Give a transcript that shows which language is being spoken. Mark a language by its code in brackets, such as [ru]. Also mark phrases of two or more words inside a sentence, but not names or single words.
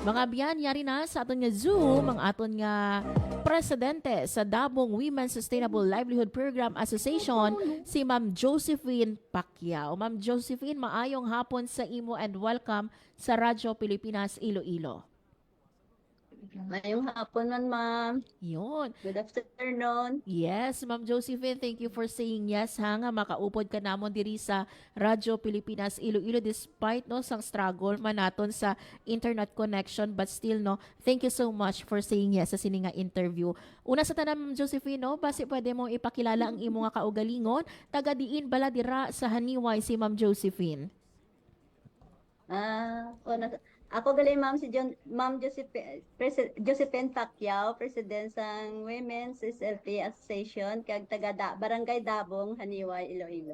[hil] Mga biyan, yari na sa aton nga Zoom, ang aton nga presidente sa Dabong Women's Sustainable Livelihood Program Association, si Ma'am Josephine Pacquiao. Ma'am Josephine, maayong hapon sa imo [en] and welcome [hil] sa Radyo Pilipinas Iloilo. [tl] Ngayong hapon man, ma'am. Yun. [en] Good afternoon. [hil] Yes, Ma'am Josephine, [en] thank you for saying yes [hil] ha nga makaupod ka namon diri sa Radyo Pilipinas Iloilo despite no sang struggle man naton sa [en] internet connection but still no, thank you so much for saying yes [hil] sa sini nga interview. Una sa tanan, Ma'am Josephine, no, basi pwede mo ipakilala ang imo nga kaugalingon, taga diin bala dira sa Haniway si Ma'am Josephine. Ako gali ma'am Ma'am Josephine Pacquiao, President sang Women's SLP Association kag Barangay Dabong, Haniway, Iloilo.